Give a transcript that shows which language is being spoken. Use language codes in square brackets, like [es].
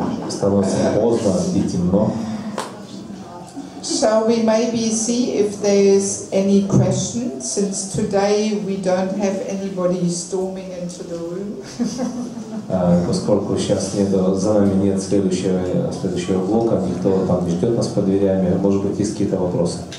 [ru] Становится поздно и темно. [en] So we maybe see if there's any questions, since today we don't have anybody storming into the room. [ru] Поскольку сейчас за нами нет следующего блока, никто там не ждет нас под дверями, может быть, есть какие-то вопросы?